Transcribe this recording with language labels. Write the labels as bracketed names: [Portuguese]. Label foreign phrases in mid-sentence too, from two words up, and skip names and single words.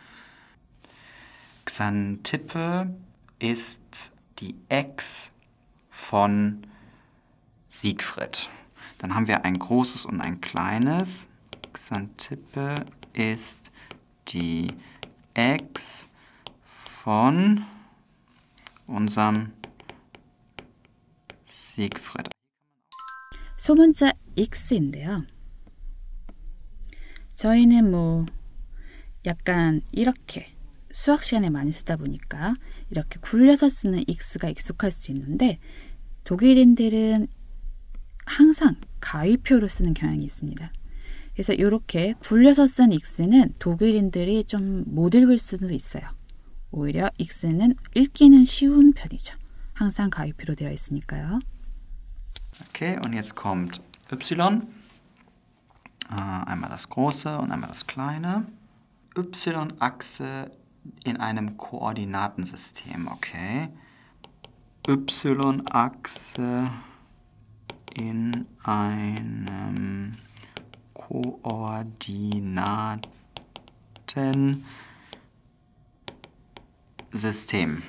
[German] Xantippe ist die Ex von Siegfried. Dann haben wir ein großes und ein kleines. Xantippe ist die Ex von unserem Siegfried. [Korean] 소문자 x인데요. 저희는 약간 이렇게 수학 시간에 많이 쓰다 보니까 이렇게 굴려서 쓰는 x가 익숙할 수 있는데 독일인들은 항상 가위표로 쓰는 경향이 있습니다. 그래서 이렇게 굴려서 쓴 x는 독일인들이 좀 못 읽을 수도 있어요. 오히려 x는 읽기는 쉬운 편이죠. 항상 가위표로 되어 있으니까요. [German] Okay, und jetzt kommt Y. Einmal das große und einmal das kleine. Y-Achse in einem Koordinatensystem, okay. Y-Achse in einem Koordinatensystem.